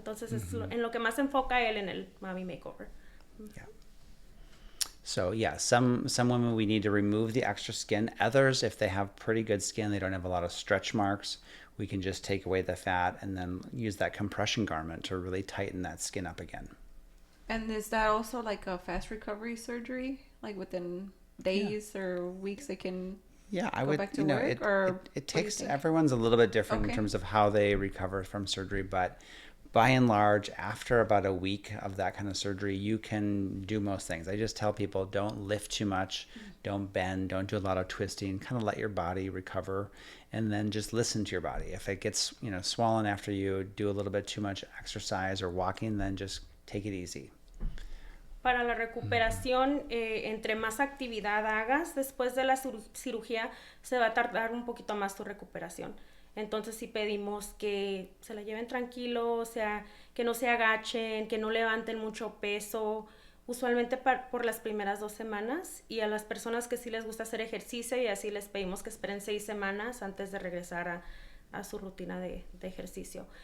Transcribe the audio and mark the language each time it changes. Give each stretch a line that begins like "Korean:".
Spanish: Entonces es en lo que más se enfoca él en el Mami Makeover.
English: Yeah. So yeah, some women we need to remove the extra skin. Others, if they have pretty good skin, they don't have a lot of stretch marks, we can just take away the fat and then use that compression garment to really tighten that skin up again. And is that also like a fast recovery surgery? Like within days or weeks they can go back to work? It takes, everyone's a little bit different in terms of how they recover from surgery, but by and large, after about a week of that kind of surgery, you can do most things. I just tell people, don't lift too much, don't bend, don't do a lot of twisting, kind of let your body recover, and then just listen to your body. If it gets, swollen after you do a little bit too much exercise or walking, then just take it easy.
Spanish: Para la recuperación, entre más actividad hagas después de la cirugía, se va a tardar un poquito más tu recuperación. Entonces sí pedimos que se la lleven tranquilo, o sea, que no se agachen, que no levanten mucho peso, usualmente por las primeras 2 semanas, y a las personas que sí les gusta hacer ejercicio y así les pedimos que esperen 6 semanas antes de regresar a su rutina de ejercicio.